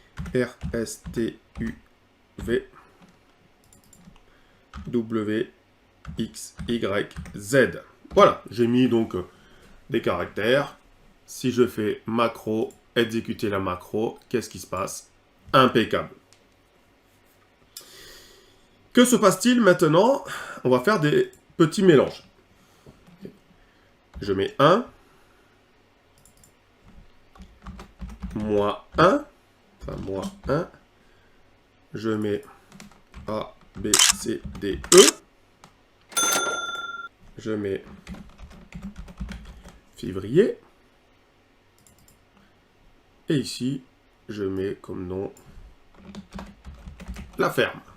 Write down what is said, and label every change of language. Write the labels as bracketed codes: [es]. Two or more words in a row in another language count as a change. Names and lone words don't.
[fr] R-S-T-U-V W X Y Z. Voilà, j'ai mis donc des caractères. Si je fais macro, exécuter la macro, qu'est-ce qui se passe? Impeccable. Que se passe-t-il maintenant? On va faire des petits mélanges. Je mets 1, moins 1, enfin moins 1, je mets A, B, C, D, E, je mets février, et ici, je mets comme nom la ferme.